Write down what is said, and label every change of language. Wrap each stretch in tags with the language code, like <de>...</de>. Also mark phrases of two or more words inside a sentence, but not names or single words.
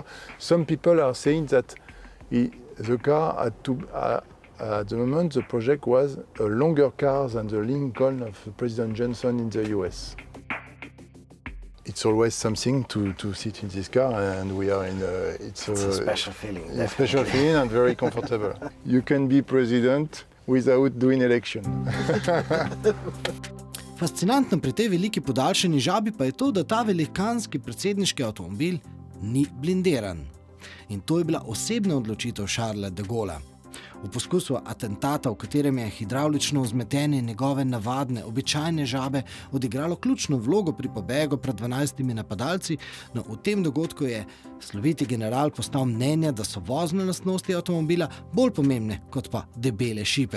<en>Some people are saying that the car had to, at the moment, the project was a longer car than the Lincoln of President Johnson in the US. It it's always something to sit in this car, and we are in It's a special feeling. a special feeling and very comfortable. You can be president without doing election.</en> <sl>Fascinantno pri tej veliki podaljšani žabi pa je to, da ta velikanski predsedniški avtomobil ni blindiran. In to je bila osebna odločitev Charlesa de Gaulleja. V poskusu atentata, v katerem je hidravlično vzmetenje njegove navadne, običajne žabe odigralo ključno vlogo pri pobegu pred 12 napadalci, no v tem dogodku je sloviti general postal mnenja, da so vozne lastnosti avtomobila bolj pomembne kot pa debele šipe.</sl>